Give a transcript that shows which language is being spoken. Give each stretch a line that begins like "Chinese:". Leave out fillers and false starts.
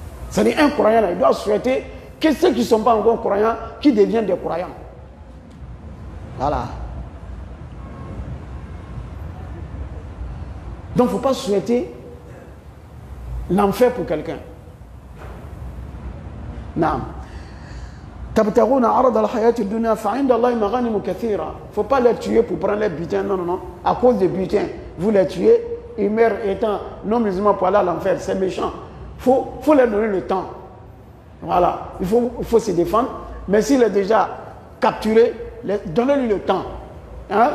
French: C'est-à-dire un croyant là, il doit souhaiter que ceux qui ne sont pas encore croyants, qu'ils deviennent des croyants. Voilà. Donc il ne faut pas souhaiter l'enfer pour quelqu'un. Non.
Arabic: تبتغون عرض الحياة الدنيا فعند الله مغانم كثيرة.
French: Faut pas les tuer pour prendre les butins, non, non, non. À cause des butins, vous les tuez, ils meurent étant non musulmans pour aller à l'enfer, c'est méchant. Faut leur donner le temps. Voilà, il faut se défendre, mais s'il est déjà capturé, donnez-lui le temps. Hein?